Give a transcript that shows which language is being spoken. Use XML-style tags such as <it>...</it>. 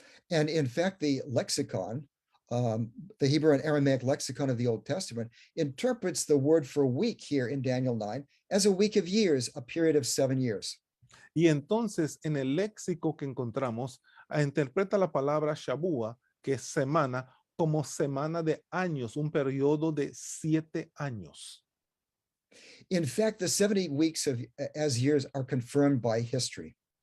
<en>And in fact, the lexicon, the Hebrew and Aramaic lexicon of the Old Testament, interprets the word for week here in Daniel 9 as a week of years, a period of 7 years.</en> <es>Y entonces, en el léxico que encontramos, interpreta la palabra Shabua, que es semana, como semana de años, un periodo de 7 años.</es> <en>In fact, the 70 weeks as years are confirmed by history.</en>